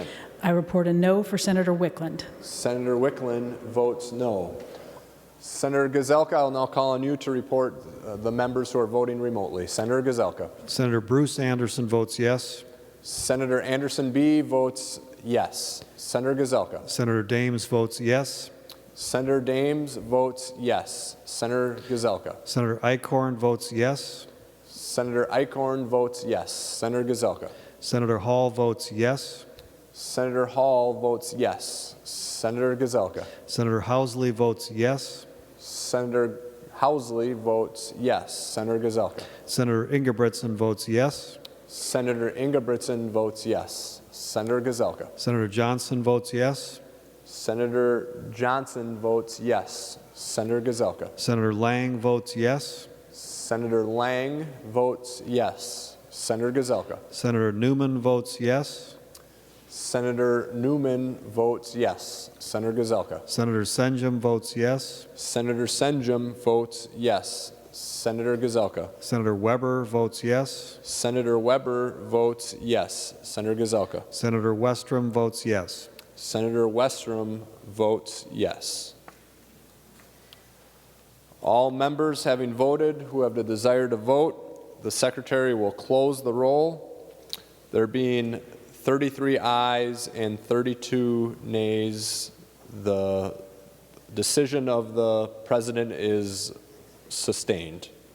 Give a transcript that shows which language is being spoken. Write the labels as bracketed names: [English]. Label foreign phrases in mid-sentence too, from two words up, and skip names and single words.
[English] I report a no for Senator Wickland. Senator Wickland votes no. Senator Gazelka, I'll now call on you to report the members who are voting remotely. Senator Gazelka. Senator Bruce Anderson votes yes. Senator Anderson B. votes yes. Senator Gazelka. Senator Dames votes yes. Senator Dames votes yes. Senator Gazelka. Senator Eichhorn votes yes. Senator Eichhorn votes yes. Senator Gazelka. Senator Hall votes yes. Senator Hall votes yes. Senator Gazelka. Senator Housley votes yes. Senator Housley votes yes. Senator Gazelka. Senator Ingebrigtsen votes yes. Senator Ingebrigtsen votes yes. Senator Gazelka. Senator Johnson votes yes. Senator Johnson votes yes. Senator Gazelka. Senator Lang votes yes. Senator Lang votes yes. Senator Gazelka. Senator Newman votes yes. Senator Newman votes yes. Senator Gazelka. Senator Senjum votes yes. Senator Senjum votes yes. Senator Gazelka. Senator Weber votes yes. Senator Weber votes yes. Senator Gazelka. Senator Westrom votes yes. Senator Westrom votes yes. All members having voted who have the desire to vote, the Secretary will close the roll. There being 33 ayes and 32 nays, the decision of the President is sustained.